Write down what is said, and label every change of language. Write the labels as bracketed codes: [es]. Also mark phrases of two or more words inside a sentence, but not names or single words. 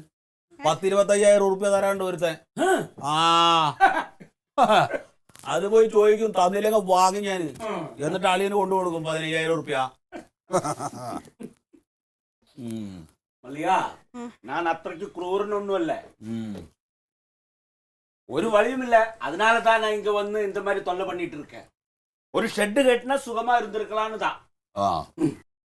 [ml] 10-25,000 ഉറുപ്പ്യ തരാണ്ട് ഒരുത്തൻ. ആ അത് പോയി ചോദിക്കും, തന്നില്ലെങ്കിൽ വാങ്ങി ഞാൻ, എന്നിട്ട് അളിയന് കൊണ്ടു കൊടുക്കും 15,000 ഉറുപ്പ്യ. മല്ലിക, ഞാൻ അത്രയ്ക്ക് ക്രൂരനൊന്നുമല്ല. [ta] ஒரு வழியும் இல்ல, அதனால தான் நான் இங்க வந்து இந்த மாதிரி தொல்லை பண்ணிட்டு இருக்கேன். ஒரு ஷெட் கட்டினா சுகமா இருந்திருக்கலாம்னு தான்.